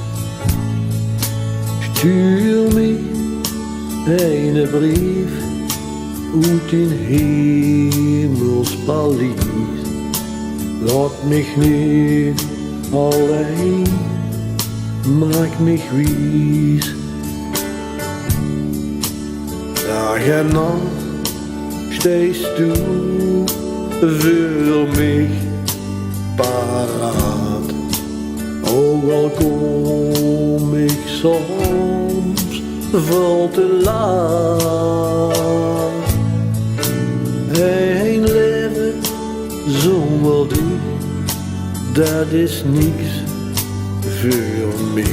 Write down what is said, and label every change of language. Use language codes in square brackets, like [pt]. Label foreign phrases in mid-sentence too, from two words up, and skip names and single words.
[nl] Stuur me een brief uit in hemels paleis. Laat mich niet alleen, maak mich wijs. Dag en nacht [de] stehst du [nl] voor mich paraat. Ook al kom ik soms veel te laat. Een leven zonder dich, dat is niks voor mij.